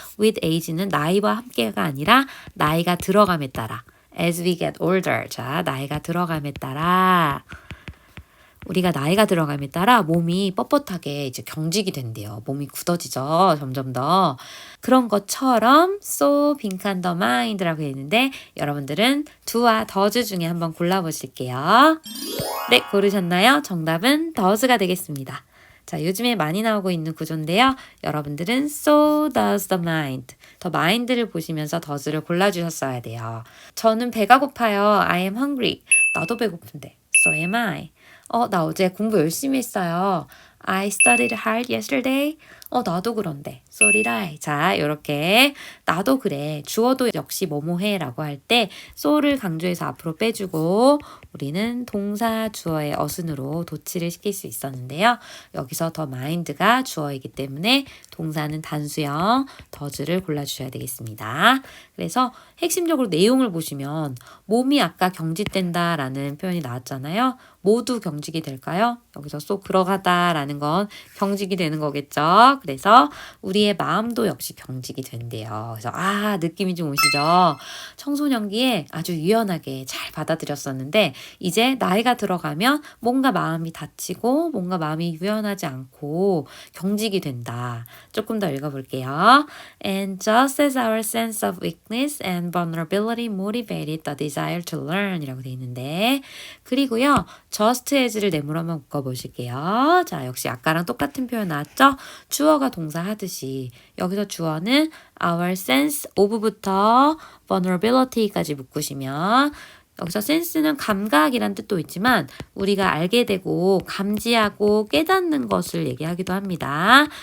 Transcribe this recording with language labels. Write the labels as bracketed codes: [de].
[ko] with age는 나이와 함께가 아니라 나이가 들어감에 따라 [en] as we get older [ko] 자 나이가 들어감에 따라 우리가 나이가 들어감에 따라 몸이 뻣뻣하게 이제 경직이 된대요. 몸이 굳어지죠. 점점 더. 그런 것처럼 so 빈칸 the mind라고 했는데 여러분들은 do와 does 중에 한번 골라보실게요. 네, 고르셨나요? 정답은 does가 되겠습니다. 자, 요즘에 많이 나오고 있는 구조인데요. 여러분들은 [en] so does the mind. [ko] 더 mind를 보시면서 does를 골라주셨어야 돼요. 저는 배가 고파요. [en] I am hungry. [ko] 나도 배고픈데. [en] So am I. [ko] 나 어제 공부 열심히 했어요. [en] I studied hard yesterday. [ko] 나도 그런데. [en] So did I. [ko] 자, 요렇게 나도 그래. 주어도 역시 뭐뭐해 라고 할 때 so를 강조해서 앞으로 빼주고 우리는 동사 주어의 어순으로 도치를 시킬 수 있었는데요. 여기서 더 mind가 주어이기 때문에 동사는 단수형 does를 골라주셔야 되겠습니다. 그래서 핵심적으로 내용을 보시면 몸이 아까 경직된다 라는 표현이 나왔잖아요. 모두 누구 경직이 될까요? 여기서 쏙 들어가다라는 건 경직이 되는 거겠죠. 그래서 우리의 마음도 역시 경직이 된대요. 그래서 느낌이 좀 오시죠? 청소년기에 아주 유연하게 잘 받아들였었는데 이제 나이가 들어가면 뭔가 마음이 다치고 뭔가 마음이 유연하지 않고 경직이 된다. 조금 더 읽어볼게요. [en] And just as our sense of weakness and vulnerability motivated the desire to learn [ko] 이라고 돼 있는데 그리고요. just as를 내물 한번 묶어보실게요. 자, 역시 아까랑 똑같은 표현 나왔죠? 주어가 동사 하듯이 여기서 주어는 our sense of부터 vulnerability까지 묶으시면 여기서 sense는 감각이란 뜻도 있지만 우리가 알게 되고 감지하고 깨닫는 것을 얘기하기도 합니다.